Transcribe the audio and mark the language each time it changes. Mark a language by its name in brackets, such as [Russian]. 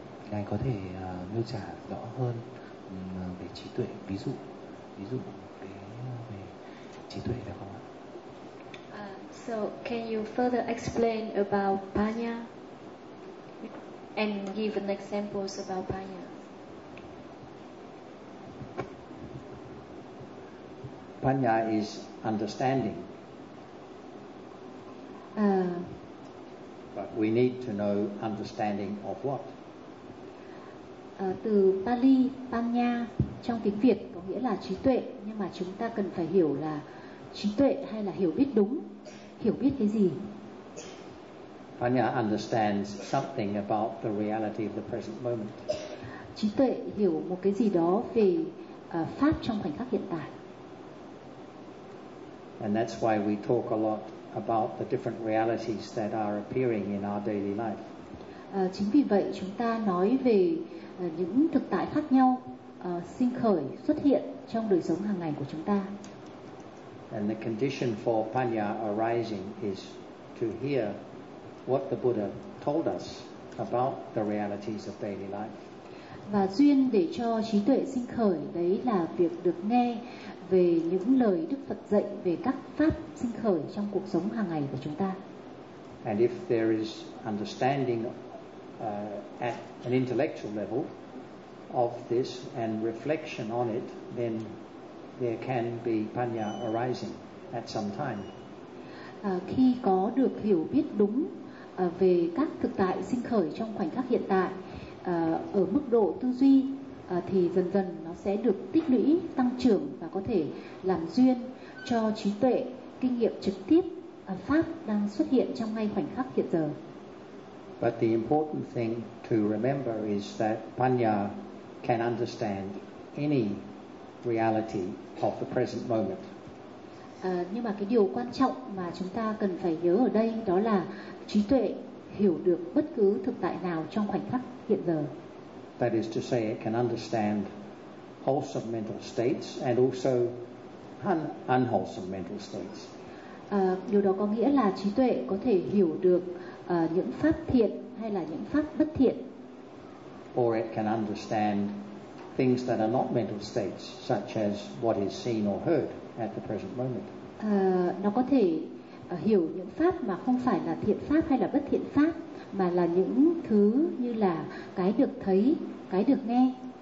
[Vietnamese] Ngài có thể miêu tả rõ hơn về trí tuệ, ví dụ về trí tuệ được không ạ? [English] So can you further explain about panya and give an examples about panya? Panya is understanding. But we need to know understanding of what? [Vietnamese] Từ Pali, panya trong tiếng Việt có nghĩa là trí tuệ, nhưng mà chúng ta cần phải hiểu là trí tuệ hay là hiểu biết đúng, hiểu biết cái gì? [English] Panya understands something about the reality of the present moment. [Vietnamese] Trí tuệ hiểu một cái gì đó về pháp trong khoảnh khắc hiện tại. [English] And that's why we talk a lot about the different realities that are appearing in our daily life. [Vietnamese] Chính vì vậy chúng ta nói về những thực tại khác nhau sinh khởi xuất hiện trong đời sống hàng ngày của chúng ta. [English] And the condition for panya arising is to hear what the Buddha told us about the realities of daily life. [Vietnamese] Và duyên để cho trí tuệ sinh khởi đấy là việc được nghe về những lời Đức Phật dạy về các pháp sinh khởi trong cuộc sống hàng ngày của chúng ta. [English] And if there is understanding at an intellectual level of this and reflection on it, then there can be panya arising at some time. [Vietnamese] Khi có được hiểu biết đúng về các thực tại sinh khởi trong khoảnh khắc hiện tại ở mức độ tư duy thì dần dần nó sẽ được tích lũy, tăng trưởng và có thể làm duyên cho trí tuệ, kinh nghiệm trực tiếp pháp đang xuất hiện trong ngay khoảnh khắc hiện giờ. [English] But the important thing to remember is that panya can understand any reality of the present moment. [Vietnamese] Nhưng mà cái điều quan trọng mà chúng ta cần phải nhớ ở đây đó là trí tuệ hiểu được bất cứ thực tại nào trong khoảnh khắc hiện giờ. [English] That is to say, it can understand wholesome mental states and also unwholesome mental states. [Vietnamese] Điều đó có nghĩa là trí tuệ có thể hiểu được những pháp thiện hay là những pháp bất thiện. [English] Or it can understand things that are not mental states, such as what is seen or heard at the present moment. [Vietnamese] Nó có thể hiểu những pháp mà không phải là thiện pháp hay là bất thiện pháp, mà là những thứ như là cái được thấy, cái được nghe.